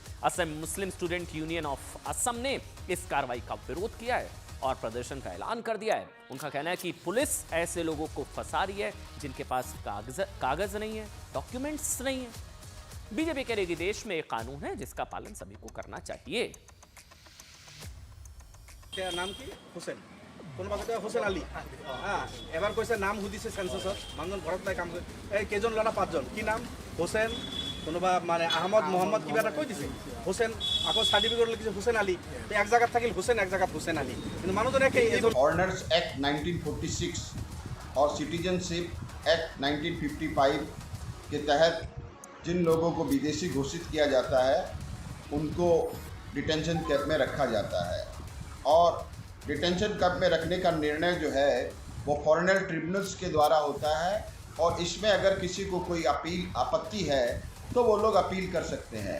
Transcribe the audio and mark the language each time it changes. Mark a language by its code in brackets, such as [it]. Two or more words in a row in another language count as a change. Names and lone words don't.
[hi] असम मुस्लिम स्टूडेंट यूनियन ऑफ असम ने इस कार्रवाई का विरोध किया है और प्रदर्शन का ऐलान कर दिया है। उनका कहना है कि पुलिस ऐसे लोगों को फंसा रही है जिनके पास कागज नहीं है, डॉक्यूमेंट्स नहीं है। बीजेपी कह रही है कि देश में एक कानून है जिसका पालन सभी को करना चाहिए। क्या नाम की [as] हुसैन কোনোবা কথা হোসেন আলী এবাৰ কৈছে নাম সুধিছে সেন্সাছত, মানুহজন ঘৰত নাই কাম কৰে। এই কেইজন ল'ৰা 5 জন, কি নাম হোসেন, কোনোবা মানে আহমদ মোহাম্মদ কিবা এটা কৈ দিছে হোসেন, আকৌ সাৰ্টিফিকেট লিখিছে হোসেন আলী। এক জায়গাত থাকিল হোসেন, এক জায়গাত হোসেন আলী, কিন্তু মানুহজন একেই। [hi] फॉरेनर्स एक्ट 1946 और सिटीजनशिप एक्ट 1955 के तहत जिन लोगों को विदेशी घोषित किया जाता है उनको [en] detention camp [hi] में रखा जाता है, और [en] detention camp [hi] में रखने का निर्णय जो है वो फॉरेनर ट्रिब्यूनल्स के द्वारा होता है, और इसमें अगर किसी को कोई आपत्ति है तो वो लोग अपील कर सकते हैं।